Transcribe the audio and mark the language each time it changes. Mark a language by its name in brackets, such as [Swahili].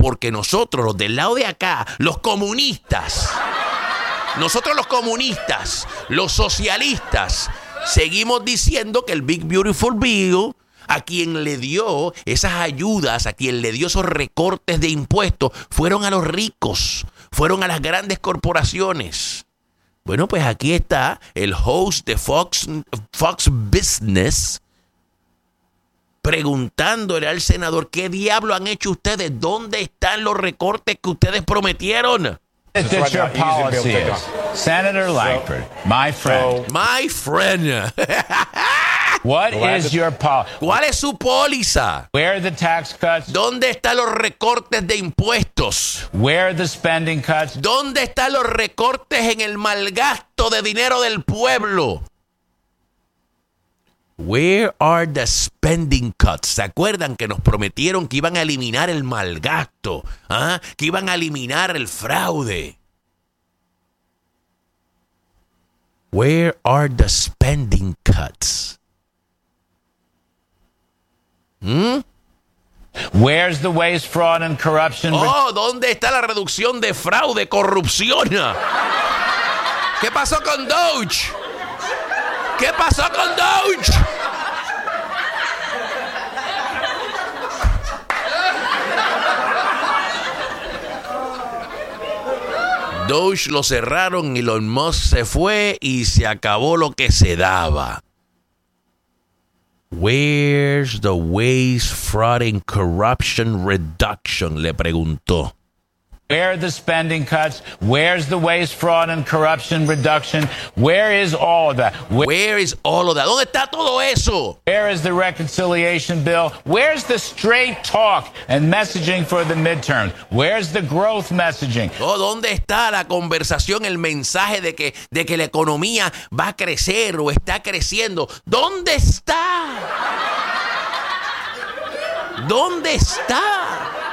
[Spanish] Porque nosotros, los del lado de acá, los comunistas, los socialistas, seguimos diciendo que el Big Beautiful Bill, a quien le dio esas ayudas, a quien le dio esos recortes de impuestos, fueron a los ricos, fueron a las grandes corporaciones. Bueno, pues aquí está el host de Fox Business preguntándole al senador, ¿qué diablo han hecho ustedes? ¿Dónde están los recortes que ustedes prometieron? [English] That's your policy. Senator Lankford, my friend. My friend. What is your policy? [Spanish] ¿Cuál es su póliza? [English] Where are the tax cuts? [Spanish] ¿Dónde están los recortes de impuestos? [English] Where are the spending cuts? [Spanish] ¿Dónde están los recortes en el mal gasto de dinero del pueblo? [English] Where are the spending cuts? [Spanish] ¿Se acuerdan que nos prometieron que iban a eliminar el mal gasto? ¿Ah? Que iban a eliminar el fraude. [English] Where are the spending cuts? Where's the waste, fraud, and corruption? [Spanish] ¿Dónde está la reducción de fraude, corrupción? ¿Qué pasó con Doge? ¿Qué pasó con Doge? Doge lo cerraron y Elon Musk se fue y se acabó lo que se daba. [English] Where's the waste, fraud, and corruption reduction? [Spanish] Le preguntó. [English] Where are the spending cuts? Where's the waste, fraud, and corruption reduction? Where is all of that? Where is all of that? ¿Dónde está todo eso? Where is the reconciliation bill? Where's the straight talk and messaging for the midterms? Where's the growth messaging? [Spanish] Oh, ¿dónde está la conversación, el mensaje de que la economía va a crecer o está creciendo? ¿Dónde está? ¿Dónde está?